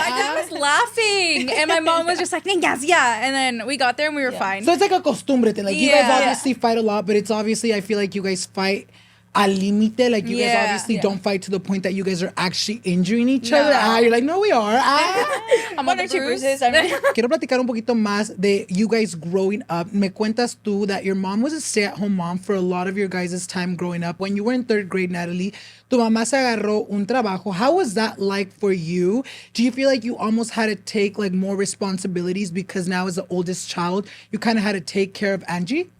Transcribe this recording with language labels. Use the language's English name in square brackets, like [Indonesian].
[English] My dad was laughing, and my mom was just like, "Niñas, yeah." And then we got there and we were fine. So it's like a costumbre thing. Like you guys Yeah. obviously fight a lot, but it's obviously I feel like you guys fight [Spanish] al límite. [English] Like you guys Yeah. obviously don't fight to the point that you guys are actually injuring each No. other. You're like, no, we are. I'm One on or the two bruise. bruises. I mean, [Spanish] Quiero platicar un poquito más de [English] you guys growing up. [Spanish] Me cuentas tú [English] that your mom was a stay-at-home mom for a lot of your guys' time growing up. When you were in 3rd grade, Natalie, [Spanish] tu mamá se agarró un trabajo. [English] How was that like for you? Do you feel like you almost had to take like more responsibilities because now as the oldest child, you kind of had to take care of Angie?